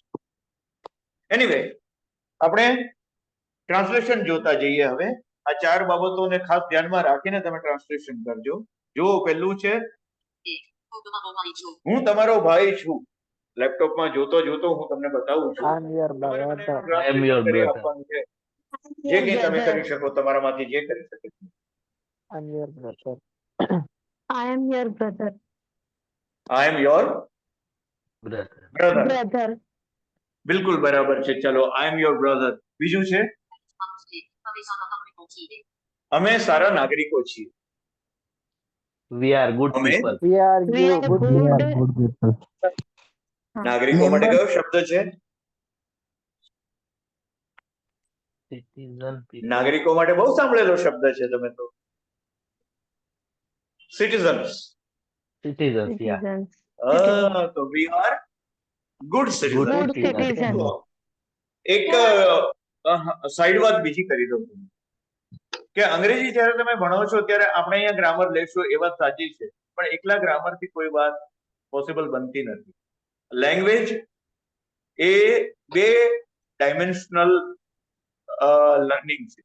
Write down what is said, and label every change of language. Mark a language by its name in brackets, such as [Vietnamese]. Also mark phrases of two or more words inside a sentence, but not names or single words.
[Gujarati] એનીવે, આપણે ટ્રાન્સલેશન જોતા જઈએ હવે. આ ચાર બાબતોને ખાસ ધ્યાનમાં રાખીને તમે ટ્રાન્સલેશન કરજો. જો પહેલું છે, હું તમારો ભાઈ છું. લેપટોપમાં જોતો જોતો હું તમને બતાવું છું. [English] I am your [Gujarati] તમારે મને [English] બ્રધર. [Gujarati] એનું [English] I am your [Gujarati] translation કરી [English] brother. [Gujarati] આપવાનું છે. જે કંઈ તમે કરી શકો, તમારામાંથી જે કરી શકે. [English] I am your brother. I am your brother. I am your Brother. બ્રધર. Brother. બિલકુલ બરાબર છે. ચલો, I am your brother. [Gujarati] બીજું છે, અમે સારા નાગરિકો છીએ. [English] We are good [Gujarati] અમે [English] people. We are We are good good. [Gujarati] નાગરિકો માટે કયો શબ્દ છે? [English] Citizen people. [Gujarati] નાગરિકો માટે બહુ સાંભળેલો શબ્દ છે તમે તો. સિટીઝન્સ. [English] Citizens, yeah. Citizens. તો we are good citizen. Good Good citizen. [Gujarati] એક સાઈડ વાત બીજી કરી દઉં છું કે અંગ્રેજી જ્યારે તમે ભણો છો ત્યારે આપણે અહીંયા ગ્રામર લેશો એ વાત સાચી છે, પણ એકલા ગ્રામર થી કોઈ વાત પોસિબલ બનતી નથી. લેંગ્વેજ એ બે [English] dimensional learning [Gujarati] છે.